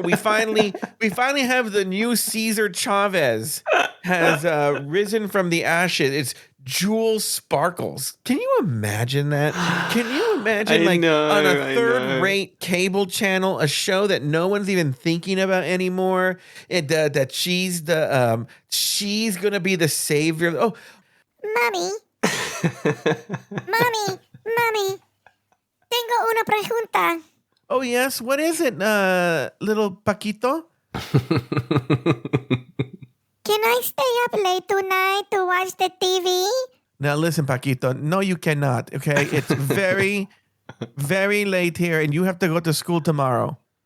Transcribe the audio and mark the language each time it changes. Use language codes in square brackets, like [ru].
[en] We finally have the new Cesar Chavez has risen from the ashes. It's Jewel Sparkles. Can you imagine that? Can you imagine on a third-rate cable channel, a show that no one's even thinking about anymore? That she's gonna be the savior. Oh, Mommy, mommy, [es] tengo una pregunta. [en] Oh, yes. What is it, little Paquito? Can I stay up late tonight to watch the TV? Now, listen, Paquito. No, you cannot, okay? It's very, very late here, and you have to go to school tomorrow.